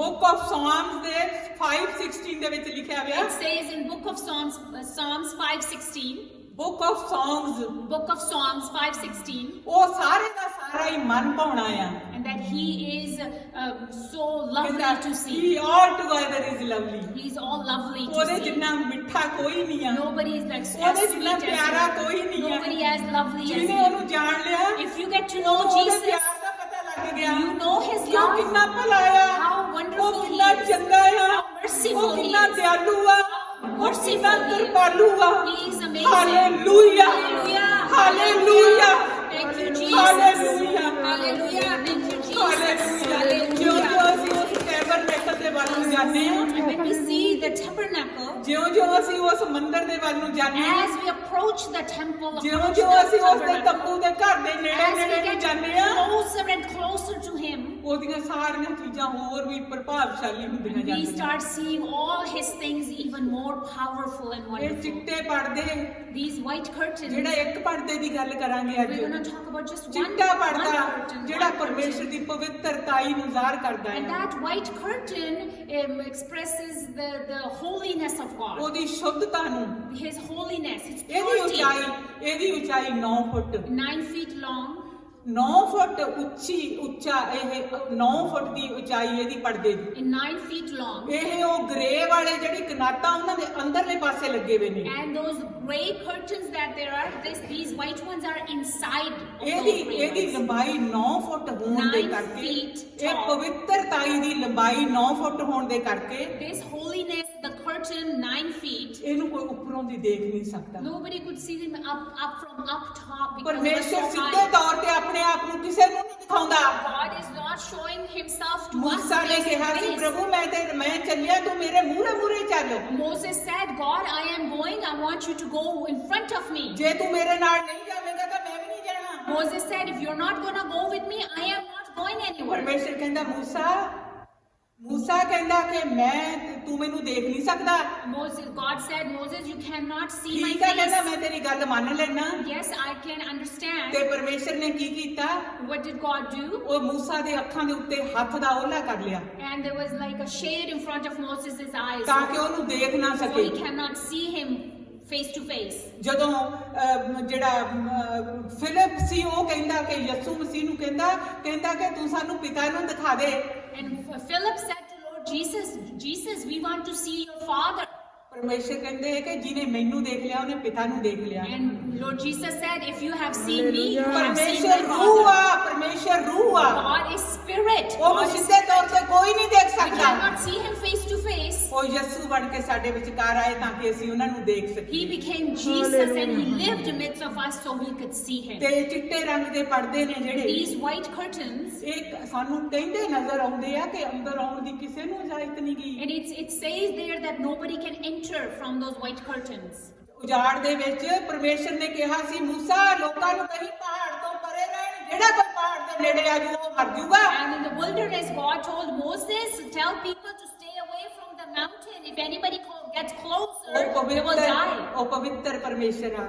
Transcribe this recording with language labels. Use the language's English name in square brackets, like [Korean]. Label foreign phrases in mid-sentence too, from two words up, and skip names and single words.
[Punjabi] ਬੁੱਕ ਆਫ ਸਾਮਸ ਦੇ 5:16 ਦੇ ਵਿੱਚ ਲਿਖਿਆ ਹੋਇਆ [English] It says in Book of Psalms 5:16, [Punjabi] ਬੁੱਕ ਆਫ ਸੌਂਗਸ [English] Book of Psalms 5:16, [Punjabi] ਉਹ ਸਾਰੇ ਦਾ ਸਾਰਾ ਹੀ ਮਨ ਭਾਉਣਾ ਆ [English] and that he is so lovely to see. He all together is lovely He is all lovely to [Punjabi] ਉਹਦੇ [English] see. [Punjabi] ਜਿੰਨਾ ਮਿੱਠਾ ਕੋਈ ਨਹੀਂ ਆ [English] Nobody is like as [Punjabi] ਉਹਦੇ [English] sweet [Punjabi] ਜਿੰਨਾ [English] as [Punjabi] ਪਿਆਰਾ [English] him. [Punjabi] ਕੋਈ ਨਹੀਂ ਆ [English] Nobody as lovely as [Punjabi] ਜਿਹਨੇ [English] him. [Punjabi] ਉਹਨੂੰ ਜਾਣ ਲਿਆ [English] If you get to know [Punjabi] ਉਹਦੇ [English] Jesus, [Punjabi] ਪਿਆਰ ਦਾ ਪਤਾ ਲੱਗ ਗਿਆ [English] you know his [Punjabi] ਕਿ ਉਹ [English] love, [Punjabi] ਕਿੰਨਾ ਭਲਾ ਆ [English] how [Punjabi] ਉਹ [English] wonderful he [Punjabi] ਕਿੰਨਾ [English] is, [Punjabi] ਚੰਗਾ ਆ [English] how merciful [Punjabi] ਉਹ [English] he [Punjabi] ਕਿੰਨਾ [English] is, [Punjabi] ਦਿਆਲੂ ਆ ਉਹ ਕਿੰਨਾ [English] merciful he is. [Punjabi] ਕਿਰਪਾਲੂ ਆ [English] He is amazing. [Punjabi] ਹਾਲੇਲੂਇਆ [English] Hallelujah. [Punjabi] ਹਾਲੇਲੂਇਆ [English] Thank you, Jesus. [Punjabi] ਹਾਲੇਲੂਇਆ [English] Hallelujah. Thank you, Jesus. [Punjabi] ਹਾਲੇਲੂਇਆ ਜਿਉਂ-ਜਿਉਂ ਅਸੀਂ ਉਸ ਟੈਬਰਨੇਕਲ ਦੇ ਵੱਲ ਨੂੰ ਜਾਂਦੇ ਹਾਂ [English] And when we see the tabernacle, [Punjabi] ਜਿਉਂ-ਜਿਉਂ ਅਸੀਂ ਉਸ ਮੰਦਿਰ ਦੇ ਵੱਲ ਨੂੰ ਜਾਂਦੇ ਹਾਂ [English] as we approach the temple, approach [Punjabi] ਜਿਉਂ-ਜਿਉਂ [English] the [Punjabi] ਅਸੀਂ ਉਸ ਦੇ [English] tabernacle, [Punjabi] ਤੰਬੂ ਦੇ ਘਰ ਦੇ [English] as [Punjabi] ਨੇੜੇ-ਨੇੜੇ [English] we [Punjabi] ਨੂੰ [English] get [Punjabi] ਜਾਂਦੇ ਹਾਂ [English] closer and closer to him, [Punjabi] ਉਹਦੀਆਂ ਸਾਰੀਆਂ ਚੀਜ਼ਾਂ ਹੋਰ ਵੀ ਪ੍ਰਭਾਵਸ਼ਾਲੀ ਹੁੰਦੀਆਂ [English] we [Punjabi] ਜਾਂਦੀਆਂ [English] start seeing all his things even more powerful and [Punjabi] ਇਹ [English] wonderful. [Punjabi] ਚਿੱਟੇ ਪਰਦੇ [English] These white curtains, [Punjabi] ਜਿਹੜਾ ਇੱਕ ਪਰਦੇ ਦੀ ਗੱਲ ਕਰਾਂਗੇ ਅੱਜ [English] we're going to talk about just one [Punjabi] ਚਿੱਟਾ ਪਰਦਾ [English] curtain, [Punjabi] ਜਿਹੜਾ [English] one [Punjabi] ਪਰਮੇਸ਼ਰ [English] curtain. [Punjabi] ਦੀ ਪਵਿੱਤਰਤਾਈ ਨੂੰ ਜ਼ਾਹਰ ਕਰਦਾ [English] And [Punjabi] ਹੈ [English] that white curtain expresses the holiness of God, [Punjabi] ਉਹਦੀ ਸ਼ੁੱਧਤਾ ਨੂੰ [English] his holiness, his [Punjabi] ਇਹਦੀ [English] purity. [Punjabi] ਉਚਾਈ 9 ਫੁੱਟ [English] 9 feet long, [Punjabi] 9 ਫੁੱਟ ਉੱਚਾ ਇਹ 9 ਫੁੱਟ ਦੀ ਉਚਾਈ ਇਹਦੀ ਪਰਦੇ ਦੀ [English] and 9 feet long. [Punjabi] ਇਹ ਉਹ ਗ੍ਰੇ ਵਾਲੇ ਜਿਹੜੀ ਕਨਾਤਾਂ ਉਹਨਾਂ ਦੇ ਅੰਦਰਲੇ ਪਾਸੇ ਲੱਗੇ ਹੋਏ ਨੇ [English] And those gray curtains that there are, these white ones are inside of those [Punjabi] ਇਹਦੀ [English] gray [Punjabi] ਇਹਦੀ [English] ones. [Punjabi] ਲੰਬਾਈ 9 ਫੁੱਟ ਹੋਣ ਦੇ [English] 9 [Punjabi] ਕਰਕੇ [English] feet [Punjabi] ਇਹ [English] tall. [Punjabi] ਪਵਿੱਤਰਤਾਈ ਦੀ ਲੰਬਾਈ 9 ਫੁੱਟ ਹੋਣ ਦੇ ਕਰਕੇ [English] This holiness, the curtain 9 feet, [Punjabi] ਇਹਨੂੰ ਕੋਈ ਉੱਪਰੋਂ ਦੀ ਦੇਖ ਨਹੀਂ ਸਕਦਾ [English] nobody could see them up from up top because it was [Punjabi] ਪਰਮੇਸ਼ਰ [English] so [Punjabi] ਸਿੱਧੇ [English] high. [Punjabi] ਤੌਰ ਤੇ ਆਪਣੇ ਆਪ ਨੂੰ ਕਿਸੇ ਨੂੰ ਨਹੀਂ ਦਿਖਾਉਂਦਾ [English] God is not showing himself to us [Punjabi] ਮੂਸਾ ਨੇ [English] face to [Punjabi] ਕਿਹਾ ਸੀ [English] face. [Punjabi] ਪ੍ਰਭੂ ਮੈਂ ਚੱਲਿਆ ਤੂੰ ਮੇਰੇ ਮੂਹਰੇ ਚੱਲ [English] Moses said, God, I am going, I want you to go in front of me. [Punjabi] ਜੇ ਤੂੰ ਮੇਰੇ ਨਾਲ ਨਹੀਂ ਜਾਵੇਂਗਾ ਤਾਂ ਮੈਂ ਵੀ ਨਹੀਂ ਜਾਣਾ [English] Moses said, if you're not going to go with me, I am not going anywhere. [Punjabi] ਪਰਮੇਸ਼ਰ ਕਹਿੰਦਾ ਮੂਸਾ ਕਹਿੰਦਾ ਕਿ ਤੂੰ ਮੈਨੂੰ ਦੇਖ ਨਹੀਂ ਸਕਦਾ [English] God said, Moses, you cannot see my [Punjabi] ਠੀਕ ਹੈ ਕਹਿੰਦਾ [English] face. [Punjabi] ਮੈਂ ਤੇਰੀ ਗੱਲ ਮੰਨ ਲੈਣਾ [English] Yes, I can understand. [Punjabi] ਤੇ ਪਰਮੇਸ਼ਰ ਨੇ ਕੀ ਕੀਤਾ [English] What did God do? [Punjabi] ਉਹ ਮੂਸਾ ਦੇ ਅੱਖਾਂ ਦੇ ਉੱਤੇ ਹੱਥ ਦਾ ਓਹਲਾ ਕਰ ਲਿਆ [English] And there was like a shade in front of Moses' eyes, [Punjabi] ਤਾਂ ਕਿ ਉਹਨੂੰ ਦੇਖ ਨਾ [English] so [Punjabi] ਸਕੇ [English] he cannot see him face to face. [Punjabi] ਜਦੋਂ ਫਿਲਿਪ ਸੀ ਉਹ ਕਹਿੰਦਾ ਕਿ ਯਿਸੂ ਮਸੀਹ ਨੂੰ ਕਹਿੰਦਾ ਕਿ ਤੂੰ ਸਾਨੂੰ ਪਿਤਾ ਨੂੰ ਦਿਖਾ ਦੇ [English] And Philip said to Lord Jesus, we want to see your Father. [Punjabi] ਪਰਮੇਸ਼ਰ ਕਹਿੰਦੇ ਹੈ ਕਿ ਜਿਹਨੇ ਮੈਨੂੰ ਦੇਖ ਲਿਆ ਉਹਨੇ ਪਿਤਾ ਨੂੰ ਦੇਖ ਲਿਆ [English] And Lord Jesus said, if you have seen me, you have seen [Punjabi] ਪਰਮੇਸ਼ਰ [English] my [Punjabi] ਰੂਹ [English] Father. [Punjabi] ਆ ਪਰਮੇਸ਼ਰ ਰੂਹ ਆ [English] God is spirit. [Punjabi] ਉਹਨੂੰ [English] God is [Punjabi] ਸਿੱਧੇ ਤੌਰ [English] spirit. [Punjabi] ਤੇ ਕੋਈ ਨਹੀਂ ਦੇਖ [English] We [Punjabi] ਸਕਦਾ [English] cannot see him face to face. [Punjabi] ਉਹ ਯਿਸੂ ਬਣ ਕੇ ਸਾਡੇ ਵਿਚਕਾਰ ਆਏ ਤਾਂ ਕਿ ਅਸੀਂ ਉਹਨਾਂ ਨੂੰ ਦੇਖ [English] He [Punjabi] ਸਕੀਏ [English] became Jesus and he lived amidst of us so we could see him. [Punjabi] ਤੇ ਚਿੱਟੇ ਰੰਗ ਦੇ ਪਰਦੇ ਨੇ ਜਿਹੜੇ [English] These white curtains, [Punjabi] ਇਹ ਸਾਨੂੰ ਕਹਿੰਦੇ ਨਜ਼ਰ ਆਉਂਦੇ ਆ ਕਿ ਅੰਦਰ ਆਉਣ ਦੀ ਕਿਸੇ ਨੂੰ ਇਜਾਜ਼ਤ ਨਹੀਂ ਗਈ [English] and it says there that nobody can enter from those white curtains. [Punjabi] ਉਜਾੜ ਦੇ ਵਿੱਚ ਪਰਮੇਸ਼ਰ ਨੇ ਕਿਹਾ ਸੀ ਮੂਸਾ ਲੋਕਾਂ ਨੂੰ ਕਹੀਂ ਪਹਾੜ ਤੋਂ ਪਰੇ ਰਹਿਣ ਜਿਹੜਾ ਕੋਈ ਪਹਾੜ ਦੇ ਨੇੜੇ ਆ ਜੂ ਉਹ ਮਰ ਜੂਗਾ [English] And in the wilderness, God told Moses, tell people to stay away from the mountain. If anybody gets closer, they will die. [Punjabi] ਉਹ ਪਵਿੱਤਰ ਪਰਮੇਸ਼ਰ ਆ